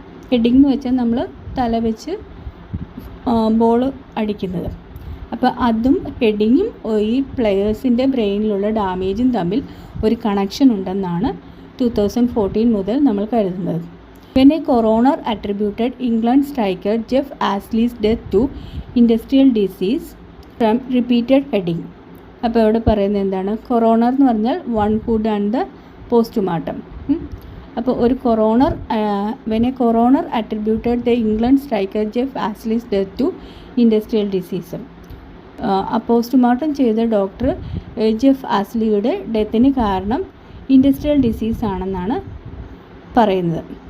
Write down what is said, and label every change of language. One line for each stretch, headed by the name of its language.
Malayalam: Heading എന്ന് വെച്ചാൽ നമ്മൾ തല വെച്ച് ബോൾ അടിക്കുന്നത്. അപ്പോൾ അതും ഹെഡിങ്ങും ഈ പ്ലെയേഴ്സിൻ്റെ ബ്രെയിനിലുള്ള ഡാമേജും തമ്മിൽ ഒരു കണക്ഷൻ ഉണ്ടെന്നാണ് 2014 മുതൽ നമ്മൾ കരുതുന്നത്.
English: When a coroner attributed England striker Jeff Ashley's death to industrial disease from repeated heading.
Malayalam: അപ്പോൾ ഇവിടെ പറയുന്നത് എന്താണ്? കൊറോണർ എന്ന് പറഞ്ഞാൽ
English: One who done the postmortem.
Malayalam: അപ്പോൾ ഒരു
English: when a coroner attributed the England striker Jeff Ashley's death to industrial disease.
Malayalam: Postmortem ചെയ്ത doctor Jeff ആസ്ലിയുടെ ഡെത്തിന് കാരണം ഇൻഡസ്ട്രിയൽ ഡിസീസ് ആണെന്നാണ് പറയുന്നത്.